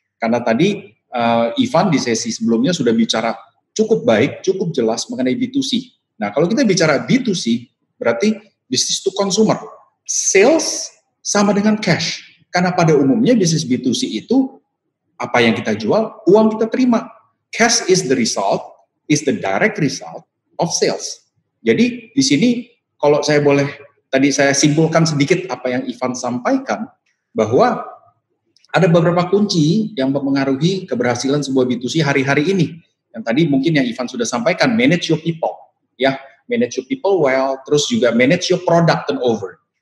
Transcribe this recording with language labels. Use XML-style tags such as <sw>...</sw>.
<id>Karena tadi Ivan di sesi sebelumnya sudah bicara cukup baik, cukup jelas mengenai B2C. Nah, kalau kita bicara B2C, berarti</id> <en>business to consumer.</en> <id>Sales sama dengan cash. Karena pada umumnya bisnis B2C itu, apa yang kita jual, uang kita terima.</id> <en>Cash is the direct result of sales.</en> <id>Jadi, di sini, kalau saya boleh, tadi saya simpulkan sedikit apa yang Ivan sampaikan, bahwa ada beberapa kunci yang mempengaruhi keberhasilan sebuah B2C hari-hari ini. Yang tadi mungkin yang Ivan sudah sampaikan,</id> <en>manage your people,</en> <id>ya,</id> <en>manage your people well,</en> <id>terus juga</id> <en>manage your product turnover.</en>